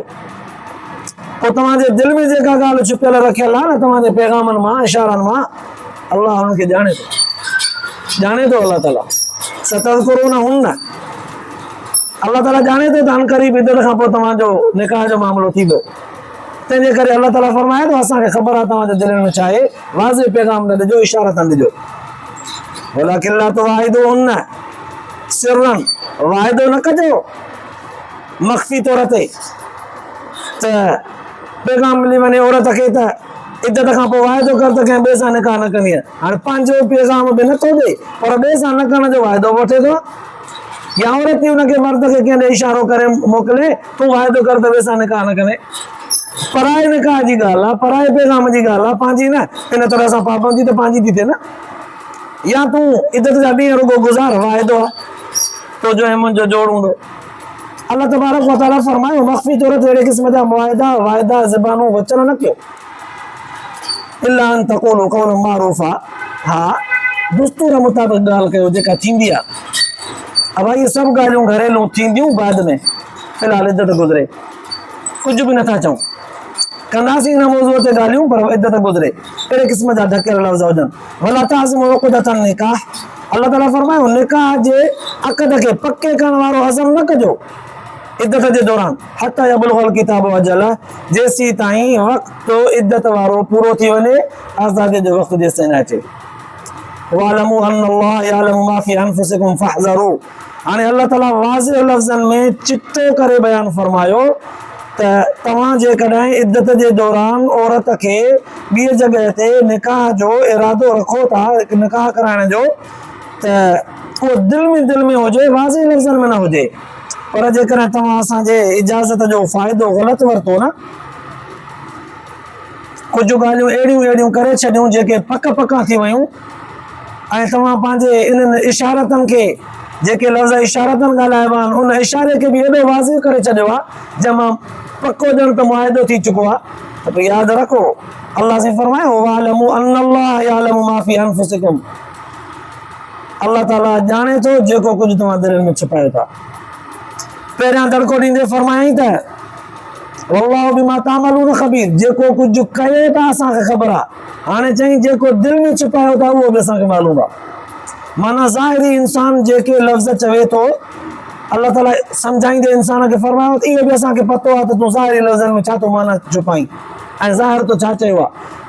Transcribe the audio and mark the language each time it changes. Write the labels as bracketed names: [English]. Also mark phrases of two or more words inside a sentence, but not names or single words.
[Sindhi] पोइ तव्हांजे दिलि में जेका ॻाल्हि छुपियल रखियल आहे न तव्हांजे पैगामनि मां इशारनि मां, अल्लाह हुनखे ॼाणे थो अल्लाह ताला। सतज़कुरूनहुन्न, अल्लाह ताला ॼाणे थो त अनक़रीब इद्दत खां पोइ तव्हांजो निकाह जो मामिलो थींदो, तंहिंजे करे अल्लाह ताला फरमाए थो असांखे ख़बर आहे तव्हांजे दिलि में छा आहे, वाज़े पैगाम न ॾिजो, इशारतन ॾिजो। [Arabic] ولكن لا تواعدوهن سرا, [Sindhi] वाइदो न कजो मख़फ़ी तौर ते त पैगाम मिली वञे औरत खे त इद्दत खां पोइ वाइदो कर त कंहिं ॿिए सां निकाह न कंदी आहे। हाणे पंहिंजो पैगाम बि नथो ॾे पर ॿिए सां न करण जो वाइदो वठे थो, या औरत ई हुनखे मर्द खे कंहिं ॾे इशारो करे मोकिले तूं वाइदो कर त ॿिए सां निकाह न कंदे। पराए निकाह जी ॻाल्हि आहे, पराए पैगाम जी ॻाल्हि आहे, पंहिंजी न। इन तरह सां पाबंदी त पंहिंजी थी थिए न, या तूं इद्दत जा ॾींहं रुगो गुज़ार, वाइदो आहे तुंहिंजो ऐं मुंहिंजो जोड़ हूंदो। अल्लाह तबारक व तआला फरमायो मख़फ़ी तौर ते अहिड़े क़िस्म जा मुआहिदा वाइदा ज़बानूं वचन न कयो, [Arabic] إلا أن تقولوا قولا معروفا, [Sindhi] हा दुस्तूर मुताबिक़ ॻाल्हि कयो जेका थींदी आहे। अब इहे सभु ॻाल्हियूं घरेलू थींदियूं बाद में, फ़िलहाल इद्दत गुज़रे, कुझु बि नथा चऊं, कंदासीं हिन मौज़ूअ ते ॻाल्हियूं पर इद्दत गुज़रे, अहिड़े क़िस्म जा ढकियल लफ़्ज़ हुजनि। [Arabic] ولا تعزموا عقدة النكاح, [Sindhi] अल्लाह ताला फरमायो निकाह जे अक़द खे पके करण वारो अज़म न कजो इद्दत जे दौरान, [Arabic] حتى يبلغ الكتاب أجله, [Sindhi] जेसीं ताईं वक़्तु इद्दत वारो पूरो थी वञे, आज़ादी जो वक़्तु जेसीं ताईं न अचे। [Arabic] واعلموا أن الله يعلم ما في أنفسكم فاحذروه. [Sindhi] हाणे अल्लाह ताला वाज़िह लफ़्ज़नि में चिट्टो करे बयानु फरमायो त तव्हां जेकॾहिं इद्दत जे दौरान औरत खे ॿी जॻह ते निकाह जो इरादो रखो था, निकाह कराइण जो, त उहो दिलि में हुजे, वाज़िह लफ़्ज़नि में न हुजे। पर जेकॾहिं तव्हां असांजे इजाज़त जो फ़ाइदो ग़लति वरितो न, कुझु ॻाल्हियूं अहिड़ियूं करे छॾियूं जेके पका थी वियूं, ऐं तव्हां पंहिंजे इन्हनि इशारतनि खे, जेके लफ़्ज़ इशारतनि ॻाल्हाइबा आहिनि, उन इशारे खे बि एॾो वाज़िह करे छॾियो आहे जंहिंमां पको ॼण त मुआइदो थी चुको आहे। त पोइ यादि रखो, अल्लाह से फरमायो [Arabic] واعلموا أن الله يعلم ما في أنفسكم, [Sindhi] अल्लाह ताला ॼाणे थो जेको कुझु तव्हां दिलि में छिपायो था। पहिरियां दड़को ॾींदे फरमायईं त [Arabic] والله بما تعملون خبير, [Sindhi] जेको कुझु कयो था असांखे ख़बर आहे। हाणे चई जेको दिलि में छिपायो था उहो बि असांखे मालूम आहे। माना ज़ाहिरी इंसान जेके लफ़्ज़ चवे थो, अल्लाह ताला सम्झाईंदे इंसान खे फरमायो त इहो बि असांखे पतो आहे त तूं ज़ाहिरी लफ़्ज़नि में छा थो माना छुपाई ऐं ज़ाहिर तो छा चयो आहे।